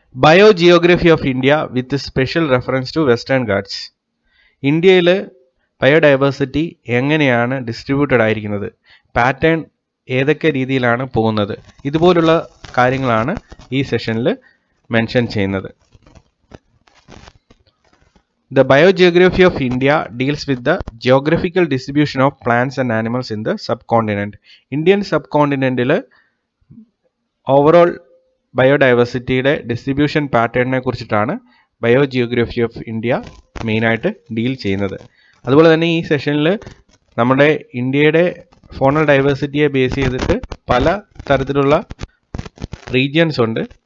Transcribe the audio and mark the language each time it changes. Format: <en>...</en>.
<en>Biogeography of India with special reference to Western Ghats.</en> <ml>ഇന്ത്യയിൽ biodiversity എങ്ങനെയാണ് distributed ആയിരിക്കുന്നത്, pattern ഏതൊക്കെ രീതിയിലാണ് പോകുന്നത്, ഇതുപോലുള്ള കാര്യങ്ങളാണ് ഈ സെഷനിൽ മെൻഷൻ ചെയ്യുന്നത്.</ml> <en>The biogeography of India deals with the geographical distribution of plants and animals in the subcontinent.</en> <ml>Indian subcontinentil overall ബയോഡൈവേഴ്സിറ്റിയുടെ distribution പാറ്റേണിനെ കുറിച്ചിട്ടാണ് ബയോജിയോഗ്രഫി ഓഫ് ഇന്ത്യ മെയിനായിട്ട് ഡീൽ ചെയ്യുന്നത്. അതുപോലെ തന്നെ ഈ സെഷനിൽ നമ്മുടെ ഇന്ത്യയുടെ ഫോണൽ ഡൈവേഴ്സിറ്റിയെ ബേസ് ചെയ്തിട്ട് പല തരത്തിലുള്ള റീജിയൻസ് ഉണ്ട്.</ml>